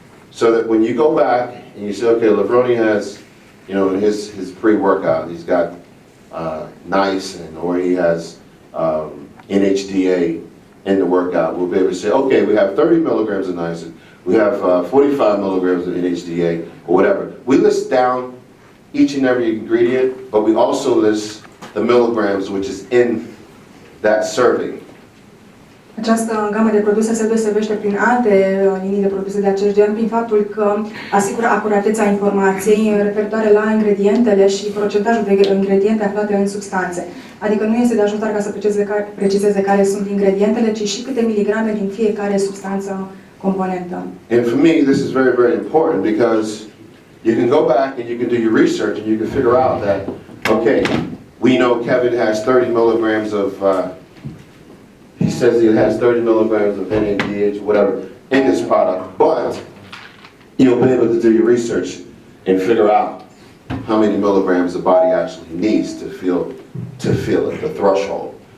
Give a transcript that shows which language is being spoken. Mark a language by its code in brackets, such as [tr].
[en] So that when you go back and you say, okay, Levrone has, you know, in his pre-workout, he's got niacin, or he has NHDA in the workout, we'll be able to say, okay, we have 30 milligrams of niacin, we have 45 milligrams of NHDA, or whatever. We list down each and every ingredient, but we also list the milligrams which is in that serving. [ro] Această gamă de produse se deosebește prin alte linii de produse de acest gen, prin faptul că asigură acuratețea informației referitoare la ingredientele și procentajul de ingrediente aflate în substanțe. Adică nu este de ajuns doar ca să precizeze care sunt ingredientele, ci și câte miligrame din fiecare substanță componentă. [en] And for me, this is very, very important because you can go back and you can do your research and you can figure out that, okay, we know Kevin has 30 milligrams of he says he has 30 milligrams of NADH, whatever, in this product, but you'll be able to do your research and figure out how many milligrams the body actually needs to feel it, the threshold.